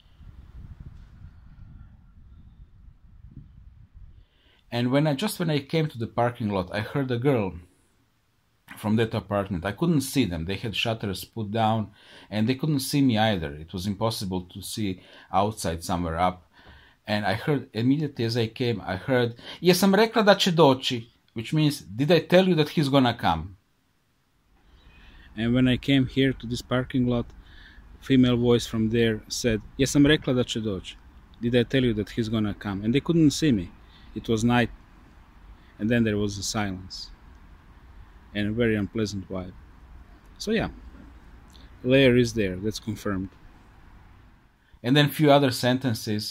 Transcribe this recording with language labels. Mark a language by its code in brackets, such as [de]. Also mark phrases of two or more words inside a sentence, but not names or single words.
[en] And when I came to the parking lot, I heard a girl from that apartment. I couldn't see them; they had shutters put down, and they couldn't see me either. It was impossible to see outside somewhere up. And I heard, immediately as I came, I heard, [hr] "Jesam rekla da će doći," [en] which means, did I tell you that he's gonna come? And when I came here to this parking lot, female voice from there said, [hr] "Jesam rekla da će doći." [en] Did I tell you that he's gonna come? And they couldn't see me. It was night. And then there was a silence. And a very unpleasant vibe. So yeah, layer is there, that's confirmed. And then a few other sentences.